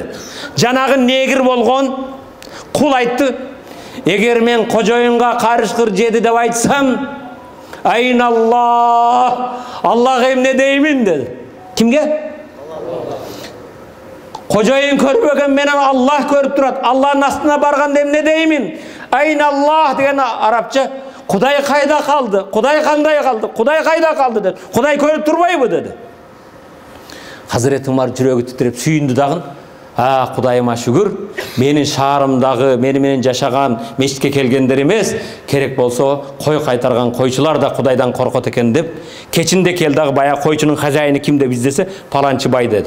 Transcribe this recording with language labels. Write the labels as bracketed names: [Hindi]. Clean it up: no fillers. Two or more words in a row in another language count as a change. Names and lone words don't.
[Kyrgyz] Жанагы негир болгон кул айтты, эгер мен кожоюнга карышкыр жеди деп айтсам, айналлах, Аллах эмне деймин деди. Кимге? Кожоюн көрүп экен, менен Аллах көрүп турат. Аллахтын астына барганда эмне деймин? Айналлах деген арабча, Кудай кайда калды? Кудай кандай калды? Кудай кайда калды dedi. Кудай көрүп турбайбы dedi. Hazreti Umar жүрөгү титиреп сүйүндү дагы. Кудайыма шүгүр, менин шаарымдагы, мени менен жашаган, мешитке келгендер эмес, керек болсо кой кайтарган койчулар да Кудайдан коркот экен деп, кечинде кел дагы баягы койчунун хажайыны ким деп издесе, паланчы бай деди.